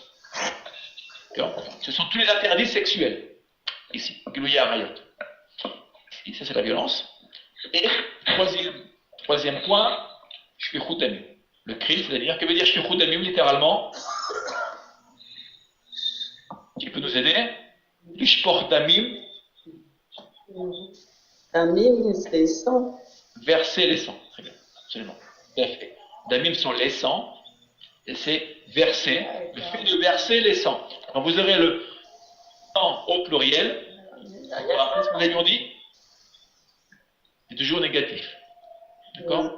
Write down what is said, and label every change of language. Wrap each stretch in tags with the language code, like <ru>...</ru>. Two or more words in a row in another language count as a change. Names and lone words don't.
<fr>Ce sont tous les interdits sexuels. Ici,</fr> <he>גילוי עריות.</he> <fr>Ici, ça c'est la violence. Et troisième point,</fr> <he>שפיכות דמים.</he> <fr>Le cri, c'est-à-dire, que veut dire</fr> <he>שפיכות דמים</he> <fr>littéralement? Qui peut nous aider?</fr> <he>לשפוך דמים.</he> <fr>Damim, c'est les sangs. Verser les sangs. Très bien, absolument. Damim sont les sangs, et c'est verser, le fait de verser les sangs. Quand vous aurez le sang au pluriel, vous rappelez ce que nous avions dit? C'est toujours négatif. D'accord?</fr>